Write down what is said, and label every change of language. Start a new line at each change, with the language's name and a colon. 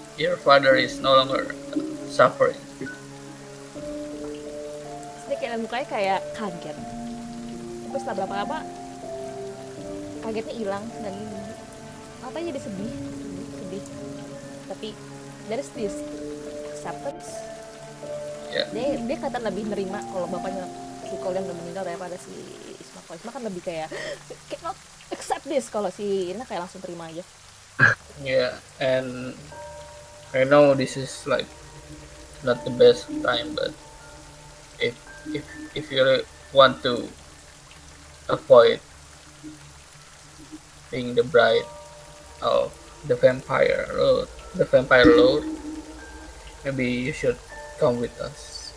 English: Your father is no longer suffering.
Indonesian: Dia kayak mukanya kayak kaget. Terus setelah berapa lama kagetnya hilang dan matanya jadi sedih. Tapi
English: there's this acceptance. Yeah.
Indonesian: Dia kelihatan lebih nerima kalau bapaknya si Kolian udah meninggal daripada si Isma. Kalau Isma kan lebih kayak
English: cannot accept this.
Indonesian: Kalau si Ireena kayak langsung terima aja.
English: Yeah, and I know this is like not the best time, but if you want to avoid being the bride of the vampire lord, maybe you should come with us.